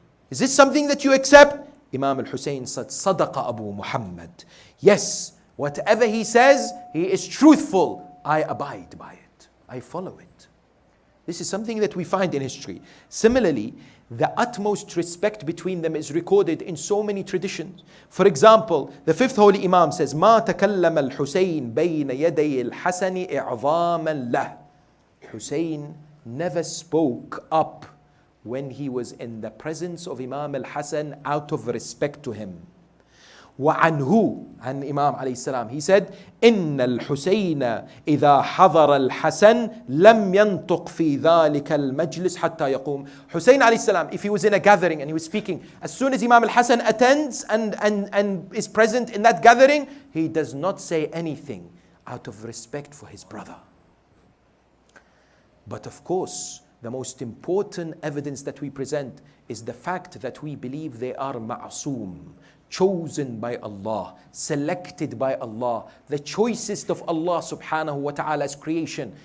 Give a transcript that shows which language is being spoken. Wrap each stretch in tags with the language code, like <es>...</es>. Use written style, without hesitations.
<en>Is this something that you accept? Imam al-Hussein said, Sadaqa Abu Muhammad. Yes, whatever he says, he is truthful. I abide by it. I follow it. This is something that we find in history. Similarly, the utmost respect between them is recorded in so many traditions. For example, the fifth holy Imam says,</en> <ar>ما تكلم الحسين بين يدي الحسن إعظاما له.</ar> <en>Hussein never spoke up when he was in the presence of Imam al-Hassan out of respect to him.</en> <ar>وعنه,</ar> <en>and Imam alayhi salam, he said,</en> <ar>إن الحسين إذا حضر الحسن لم ينطق في ذلك المجلس حتى يقوم.</ar> <en>Hussein alayhi salam, if he was in a gathering and he was speaking, as soon as Imam al-Hassan attends and is present in that gathering, he does not say anything out of respect for his brother. But of course, the most important evidence that we present is the fact that we believe they are ma'soom, chosen by Allah, selected by Allah, the choicest of Allah subhanahu wa ta'ala's creation.</en>